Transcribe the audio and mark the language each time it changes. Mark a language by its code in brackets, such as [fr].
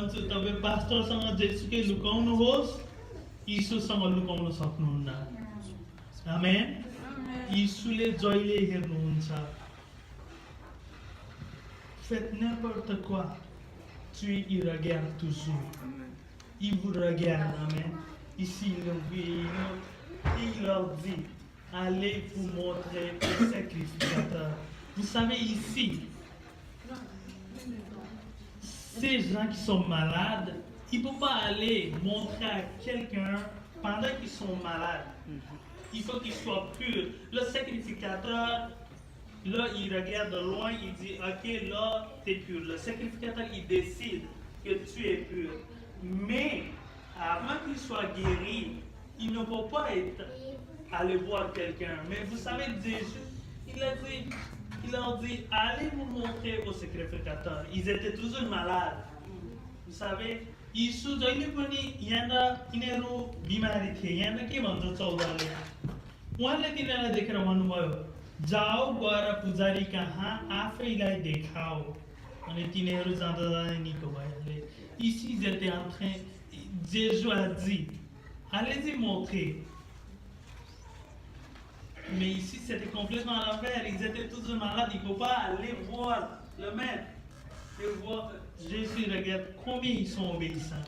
[ne] Tapi pastorसँग जेसुकै लुकाउनुहोस्, यीशुसँग लुकाउन सक्नुहुन्न. आमेन. यीशुले जहिले हेर्नुहुन्छ. [fr] Faites n'importe quoi. Dieu, il regarde toujours. Il vous regarde. Amen. Ici, il leur dit, allez vous montrer au sacrificateur. Vous savez, ici, ces gens qui sont malades, ils ne peuvent pas aller montrer à quelqu'un pendant qu'ils sont malades. Il faut qu'ils soient purs. Le sacrificateur, là, il regarde de loin, il dit, ok, là, tu es pur. Le sacrificateur, il décide que tu es pur. Mais, avant qu'il soit guéri, il ne peut pas aller voir quelqu'un. Mais vous savez, Jésus, il leur dit, allez vous montrer au sacrificateur. Ils étaient toujours malades. Vous savez, [ne] यीशु जहिले पनि यहाँ यिनीहरू बिमारी थिए यहाँ के भन्छ 14ले उहाँले तिनीहरूलाई देखेर भन्नुभयो जाओ गएर पुजारी कहाँ आफैलाई देखाओ अनि तिनीहरू जाँदा जाँदै निको भइहाले. [fr] Ici ils étaient en train, Jésus a dit allez-y montrer. Mais ici c'était complètement à l'envers, ils étaient tous malades, ils ne pouvaient pas aller voir le maître et voir. Jésus regarde combien ils sont obéissants.